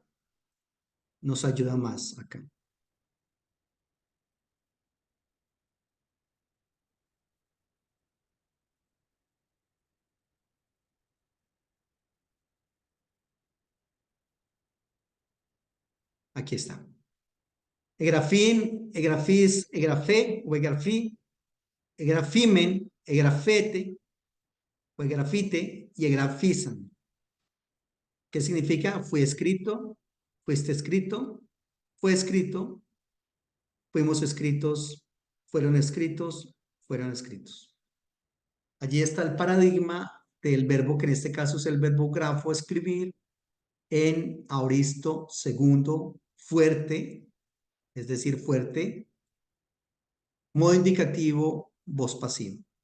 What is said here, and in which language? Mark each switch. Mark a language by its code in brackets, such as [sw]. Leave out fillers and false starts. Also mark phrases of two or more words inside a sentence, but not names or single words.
[es] Nos ayuda más acá. Aquí está. [el] ἐγράφην, ἐγράφης, ἐγράφη o ἐγράφη, ἐγράφημεν, ἐγράφητε o ἐγράφητε y ἐγράφησαν. [es] ¿Qué significa? Fui escrito, fuiste escrito, fue escrito, fuimos escritos, fueron escritos, fueron escritos. Allí está el paradigma del verbo que en este caso es el verbo grafo, escribir, en aoristo segundo fuerte, es decir, fuerte, modo indicativo, voz pasiva.